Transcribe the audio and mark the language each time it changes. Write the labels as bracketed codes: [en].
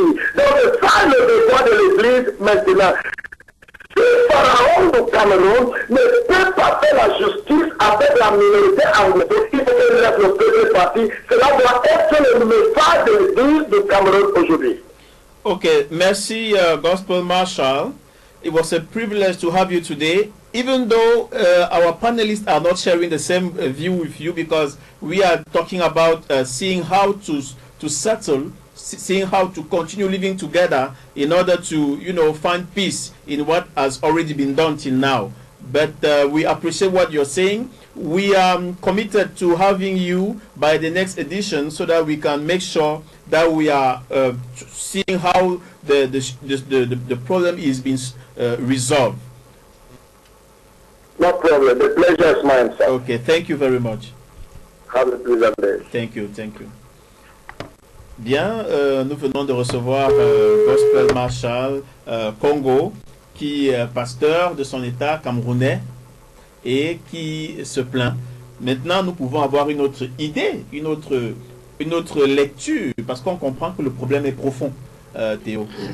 [fr] Donc ça le devoir de l'Église maintenant. Si Pharaon du Cameroun ne peut pas faire la justice avec la minorité anglophone, il faut qu'il laisse le peuple partir. Cela doit être le message de l'Église du Cameroun aujourd'hui. Okay, merci Gospel Marshall. [en] It was a privilege to have you today, even though our panelists are not sharing the same view with you, because we are talking about seeing how to settle, seeing how to continue living together in order to, you know, find peace in what has already been done till now. But we appreciate what you're saying. We are committed to having you by the next edition so that we can make sure that we are seeing how the problem is being resolved. No problem. The pleasure is mine, sir. Okay, thank you very much. Have a pleasant day. Thank you, thank you. [fr] Bien, nous venons de recevoir Gospel Marshall Congo, qui est pasteur de son État camerounais et qui se plaint. Maintenant, nous pouvons avoir une autre idée, une autre lecture, parce qu'on comprend que le problème est profond, Théo.